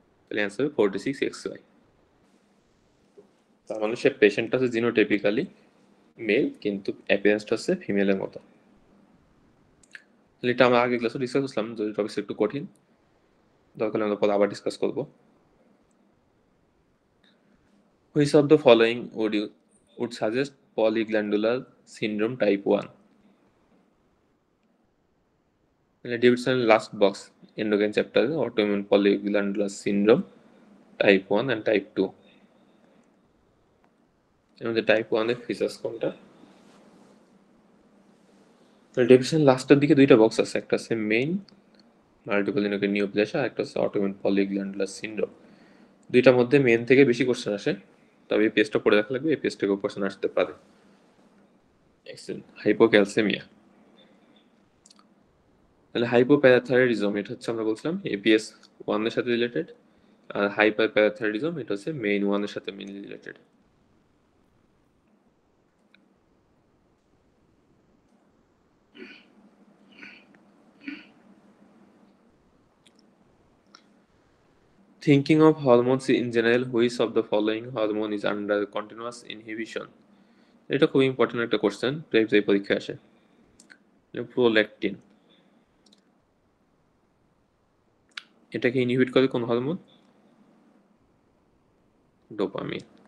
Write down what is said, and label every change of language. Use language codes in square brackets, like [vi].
[bn] তাহলে অ্যান্সার হবে 46XY। তার মানে সে পেশেন্টটা হচ্ছে জিনোটাইপিক্যালি মেল কিন্তু অ্যাপিয়ারেন্সটা হচ্ছে ফিমেলের মতো। তাহলে এটা আমরা আগে ক্লাসে ডিসকাস করলাম, যদি টপিক একটু কঠিন দরকার আমরা পরে আবার ডিসকাস করবো। [en] Which of the following would suggest polyglandular syndrome type 1? [bn] মানে ডেভিডসনের লাস্ট বক্স এন্ডোক্রাইন চ্যাপ্টারে autoimmune polyglandular syndrome type 1 and type 2, এর মধ্যে টাইপ 1 এর ফিচার্স কোনটা? ডেভিডসন লাস্টের দিকে দুইটা বক্স আছে, একটা আছে মেইন মাল্টিপল ইনোক্রিন নিউপ্লেসিয়া আর একটা হচ্ছে অটোইমিউন polyglandular syndrome। দুইটার মধ্যে মেন থেকে বেশি কোশ্চেন আসে, তবে এই পেজটা পড়ে রাখা লাগবে, এই পেজ থেকেও কোশ্চেন আসতে পারে। হাইপোক্যালসেমিয়া, তাহলে হাইপোপ্যারাথাইরয়েডিজম এটা হচ্ছে আমরা বলছিলাম এপিএস 1 এর সাথে রিলেটেড, আর হাইপারপ্যারাথাইরয়েডিজম এটা হচ্ছে মেইন 1 এর সাথে mainly related. [en] Thinking of hormones in general, which of the following hormone is under continuous inhibition? [bn] এটা খুব ইম্পর্টেন্ট একটা কোশ্চেন, প্রায় পরীক্ষায় আসে। প্রোল্যাকটিন, এটাকে ইনহিবিট করে কোন হরমোন? ডোপামিন।